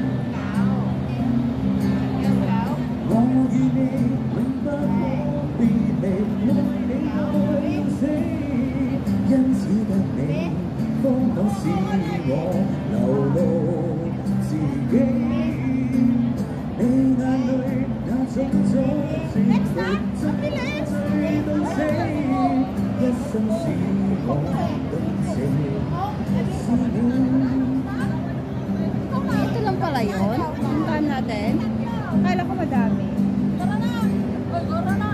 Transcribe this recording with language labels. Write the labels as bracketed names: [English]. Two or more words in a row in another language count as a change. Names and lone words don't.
[Cantonese] 我與你永不可別離，愛你愛到死，因此得你方可使我流露自己。你眼淚那種種情濃，醉到死，一生使我動情是你。 [Filipino] Ito lang pala yun? Yung time natin? Akala ko madami. Tara na! Oy, tara na!